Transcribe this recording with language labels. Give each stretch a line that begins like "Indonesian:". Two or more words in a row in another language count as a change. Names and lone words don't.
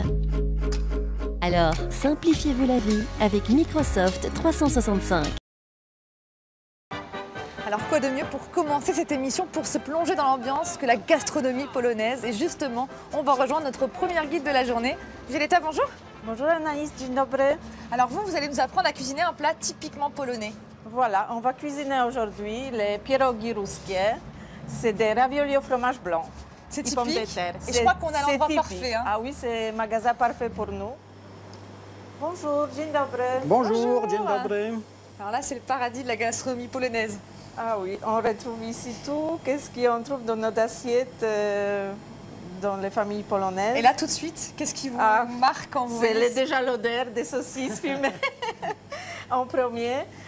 French: Alors, simplifiez-vous la vie avec Microsoft 365. Alors quoi de mieux pour commencer cette émission, pour se plonger dans l'ambiance que la gastronomie polonaise. Et justement, on va rejoindre notre première guide de la journée. Violetta, bonjour. Bonjour Anaïs,
Polish: dzień dobry.
French: Alors vous allez nous apprendre à cuisiner un plat typiquement polonais. Voilà, on va cuisiner aujourd'hui les pierogi ruskie. C'est des raviolis au fromage blanc. C'est typique. Pommes de terre. Et je crois qu'on a l'endroit parfait. Hein. Ah oui, c'est un magasin parfait pour nous. Bonjour,
Polish: dzień dobry. Bonjour, dzień dobry.
French: Alors là, c'est le paradis de la gastronomie polonaise. Ah oui, on retrouve ici tout. Qu'est-ce qu'on trouve dans notre assiette dans les familles polonaises. Et là, tout de suite, qu'est-ce qui vous marque quand vous voyez? C'est déjà l'odeur des saucisses fumées en premier.